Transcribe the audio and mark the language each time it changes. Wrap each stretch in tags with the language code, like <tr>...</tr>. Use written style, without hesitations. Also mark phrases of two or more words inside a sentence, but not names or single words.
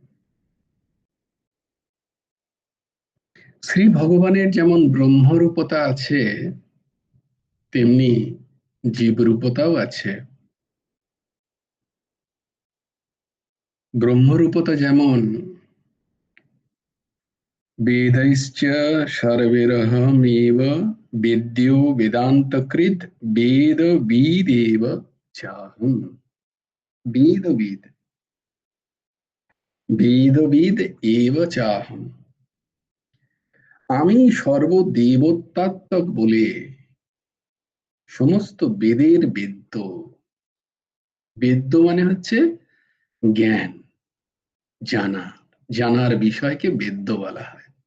<bn>শ্রী ভগবানের যেমন ব্রহ্মরূপতা আছে, তেমনি জীবরূপতাও আছে। ব্রহ্মরূপতা যেমন</bn> <sa>বেदैश्च सर्वैरहमेव वेद्यो वेदान्तकृत् वेदविदेव चाहम्। वेदविद, বেদবিদ এব চাহম,</sa> <bn>আমি সর্বদেবতাত্মক বলে সমস্ত বেদের বেদ্য। বেদ্য মানে হচ্ছে জ্ঞান, জানা, জানার বিষয়কে বেদ্য বলা হয়।</bn>